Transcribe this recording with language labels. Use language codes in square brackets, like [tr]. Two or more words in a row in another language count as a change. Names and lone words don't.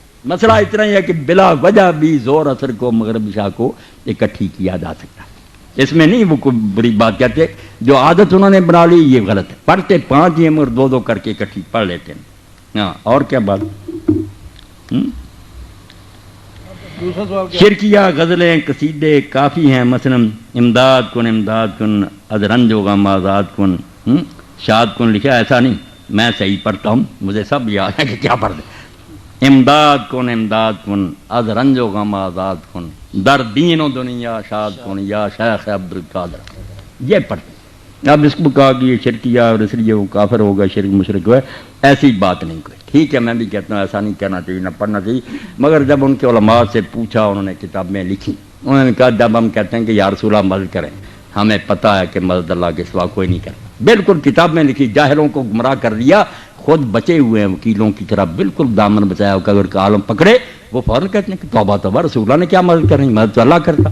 [ur] مسئلہ اتنا ہی ہے کہ بلا وجہ بھی ظہر عصر کو مغرب عشاء کو اکٹھی کیا جا سکتا ہے، اس میں نہیں وہ کوئی بری بات کہتے، جو عادت انہوں نے بنا لی یہ غلط ہے، پڑھتے 5 ہی مگر 2 کر کے اکٹھی پڑھ لیتے ہیں۔ ہاں اور کیا بات؟ شرکیہ غزلیں قصیدے کافی ہیں، مثلا [fa] امداد کن از رنج و غم آزاد کن، شاد کن [ur] لکھا، ایسا نہیں میں صحیح پڑھتا ہوں، مجھے سب یاد ہے کہ کیا پڑھ دیں۔ [fa] امداد کن از رنج و غم آزاد کن، در دین و دنیا شاد کن یا شیخ عبد القادر، [ur] یہ پڑھتے۔ اب اس کو کہا کہ یہ شرکیہ اور اس لیے وہ کافر ہوگا، شرک مشرک ہوا، ایسی بات نہیں کوئی، ٹھیک ہے میں بھی کہتا ہوں ایسا نہیں کہنا چاہیے، نہ پڑھنا چاہیے، مگر جب ان کے علماء سے پوچھا، انہوں نے کتابیں لکھی، انہوں نے کہا جب ہم کہتے ہیں کہ یا رسول اللہ مدد کریں، ہمیں پتہ ہے کہ مدد اللہ کے سوا کوئی نہیں کرتا، بالکل کتاب میں لکھی، جاہلوں کو گمراہ کر دیا، خود بچے ہوئے ہیں وکیلوں کی طرح، بالکل دامن بچایا ہو کہ اگر عالم پکڑے وہ فوراً کہتے ہیں کہ توبہ توبہ، رسول اللہ نے کیا مدد کرنی، مدد تو اللہ کرتا۔